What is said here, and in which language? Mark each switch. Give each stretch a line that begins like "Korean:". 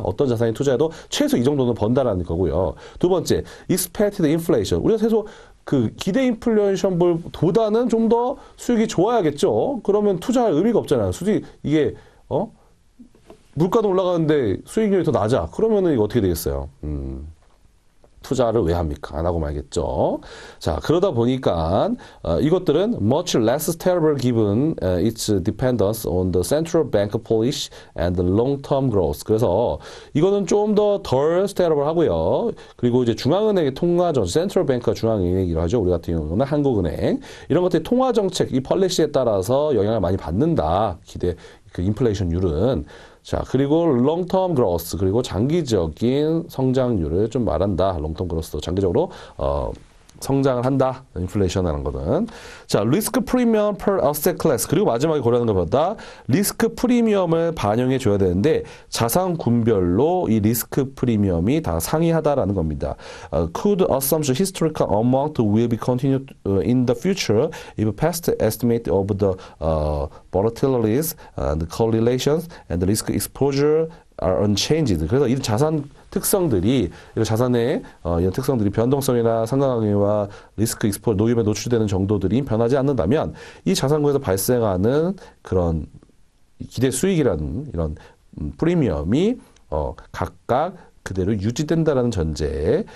Korean: 어떤 자산에 투자해도 최소 이 정도는 번다라는 거고요. 두 번째, expected inflation. 우리가 최소 그 기대 인플레이션보다는 좀 더 수익이 좋아야겠죠. 그러면 투자할 의미가 없잖아요. 수익 이게 물가도 올라가는데 수익률이 더 낮아. 그러면은 이거 어떻게 되겠어요? 투자를 왜 합니까? 안 하고 말겠죠. 자, 그러다 보니까 이것들은
English: much less stable given its dependence on the central bank policy and the long-term growth.
Korean: 그래서 이거는 좀 더 덜 stable 하고요. 그리고 이제 중앙은행의 통화정, central bank가 중앙은행이라고 하죠. 우리 같은 경우는 한국은행. 이런 것들이 통화정책, 이 폴리시에 따라서 영향을 많이 받는다. 기대 그 인플레이션율은. 자, 그리고 long-term growth, 그리고 장기적인 성장률을 좀 말한다. long-term growth, 장기적으로 성장을 한다. 인플레이션이라는 거는. 자, 리스크 프리미엄 per asset class. 그리고 마지막에 고려하는 것보다 리스크 프리미엄을 반영해 줘야 되는데 자산군별로 이 리스크 프리미엄이 다 상이하다라는 겁니다.
English: Could assumption historical amount will be continued in the future if past estimate of the volatilities, the correlations, and the risk exposure are unchanged.
Korean: 그래서 이 자산 특성들이, 이런 자산의 이런 특성들이 변동성이나 상관관계와 리스크 익스포 노임에 노출되는 정도들이 변하지 않는다면 이 자산군에서 발생하는 그런 기대 수익이라는 이런 프리미엄이 각각 그대로 유지된다라는 전제.